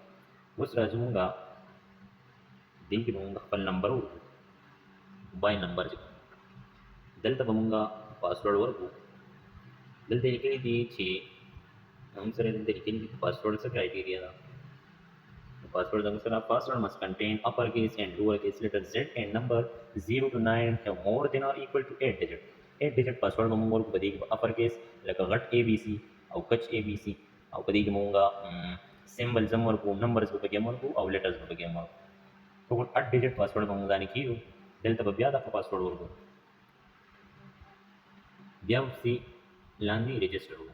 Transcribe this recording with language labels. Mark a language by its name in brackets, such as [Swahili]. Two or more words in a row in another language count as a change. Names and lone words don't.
[Pashto] اوس راځو مونږ دې کې به مونږ خپل نمبر ورکړو، [English] mobile number [Pashto] چې دلته به مونږ پاسورډ ورکړو. دلته لیکلي دي چې زموږ سره دلته لیکلي دي پاسورډ څه کرایټیریا ده. [English] Password [Pashto] زموږ سره [English] password must contain uppercase and lowercase letter Z and number 0 to 9 have more than or equal to 8 digit. 8 digit password [Pashto] به مونږ ورکړو. په دې کې به uppercase لکه غټ ABC او کچ ABC او په دې کې مونږ سیمبلز هم ورکړو، نمبرز به پکې هم ورکړو او لیټرز به پکې هم ورکړو. ټول 8 [English] digit password [Pashto] به مونږ باندې کېږو. دلته به بیا دغه پاسورډ ورکړو، بیا ورپسې لاندې رجسټر وکړو.